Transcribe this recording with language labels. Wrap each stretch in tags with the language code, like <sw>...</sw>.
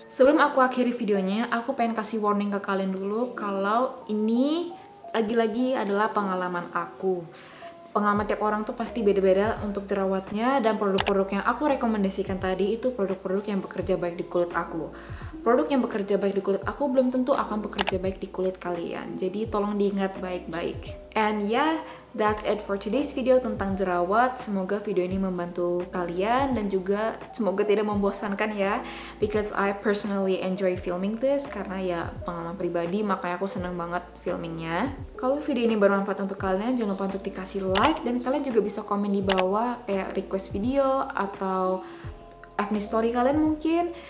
<id>Sebelum aku akhiri videonya, aku pengen kasih warning ke kalian dulu kalau ini lagi-lagi adalah pengalaman aku. pengalaman tiap orang tuh pasti beda-beda untuk jerawatnya, dan produk-produk yang aku rekomendasikan tadi itu produk-produk yang bekerja baik di kulit aku. Produk yang bekerja baik di kulit aku belum tentu akan bekerja baik di kulit kalian. Jadi tolong diingat baik-baik.</id> <en>And yeah, that's it for today's video</en> <id>tentang jerawat. Semoga video ini membantu kalian dan juga semoga tidak membosankan ya.</id> <en>Because I personally enjoy filming</en> <id>this karena ya pengalaman pribadi, makanya aku seneng banget filmingnya. Kalau video ini bermanfaat untuk kalian, jangan lupa untuk dikasih like, dan kalian juga bisa komen di bawah kayak request video atau acne story kalian mungkin.</id>